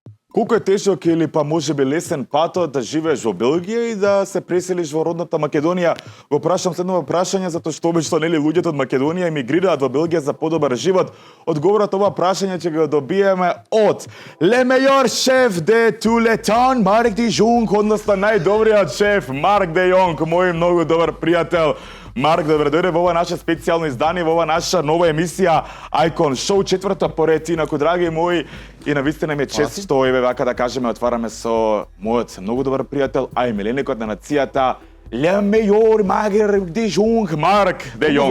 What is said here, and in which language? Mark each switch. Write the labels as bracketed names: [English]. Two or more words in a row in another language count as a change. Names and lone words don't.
[Macedonian] Колку е тешок или па можеби лесен патот да живееш во Белгија и да се преселиш во родната Македонија? Го прашам следно прашање затоа што обично нели луѓето од Македонија емигрираат во Белгија за подобар живот. Одговорот ова прашање ќе го добиеме од [French] Le meilleur chef de tout le temps, [Macedonian] Марк де Јонг, односно најдобриот шеф Марк де Јонг, мој многу добар пријател. Марк, добре дојде во ова наше специјално издание, во ова наша нова емисија Icon Show, четврта поред, инаку, драги мои, и навистина ми е чест што еве вака да кажеме, отвараме со мојот многу добар пријател, а и миленикот на нацијата, [French] Le meilleur [Macedonian] Марк де Јонг, Марк де Јонг.